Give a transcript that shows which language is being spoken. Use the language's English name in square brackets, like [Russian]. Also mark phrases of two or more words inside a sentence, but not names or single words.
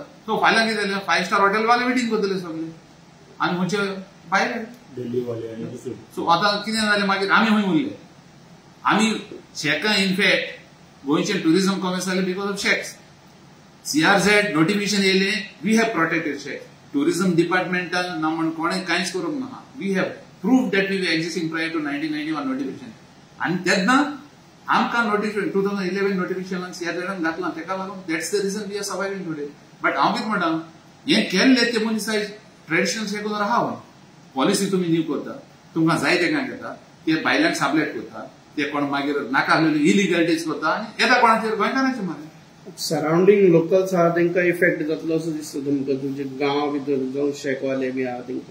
[Konkani] तो फाल्यां कितें जालें 5 स्टार हॉटेलवाले बिडिंग करतले सगळे आनी खंयचे भायले दिल्लीवाले. सो आतां कितें जालें मागीर आमी खंय उरले. आमी शेकां इनफॅक्ट गोंयचे टुरिजम कॉमर्स जाले [English] because of shacks. CRZ नोटिफिकेशन येयले we have protected shacks. [Konkani] टुरिजम डिपार्टमेंटान ना म्हण कोणें कांयच करूंक ना. [English] we have proved that we were existing prior to 1991 notification. [Konkani] And तेन्ना आमकां नोटिफिकेशन 2011 नोटिफिकेशन CRZ घातलां तेका लागून [English] that's the reason we are surviving today. [Konkani] बट हांव कितें म्हणटा हें केल्लें ते मनीस आयज ट्रेडिशनल शेकून राहावं. पॉलिसी तुमी न्यू करता तुमकां जाय तेका घेता ते भायल्यांक साबलेट करता ते कोण मागीर नाका आसलेली इलिगॅलिटीज करता आनी येता कोणाचेर गोंयकारांचेर मारे. [English] surrounding locals [Konkani] आहा तांकां इफेक्ट जातलो असो दिसता तुमकां तुमचे गांवा भितर जावं शेकवाले बी आहा तांकां.